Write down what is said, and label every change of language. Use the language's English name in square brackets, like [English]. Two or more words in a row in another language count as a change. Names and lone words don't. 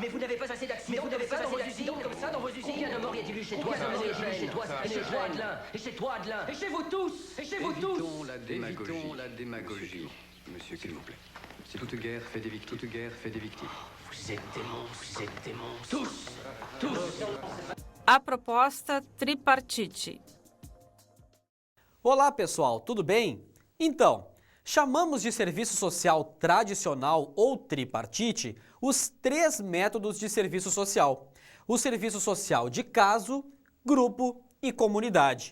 [French] Mais vous n'avez pas assez d'accidents comme ça dans vos usines. Combien de morts y a-t-il eu chez toi, et chez toi, Adelin, et chez vous tous, Évitons la démagogie, monsieur, s'il vous plaît. Toute guerre fait des victimes. Vous êtes des monstres. Tous. [Portuguese] A proposta tripartite. Olá, pessoal, tudo bem? Então, chamamos de serviço social tradicional ou tripartite os 3 métodos de serviço social: o serviço social de caso, grupo e comunidade.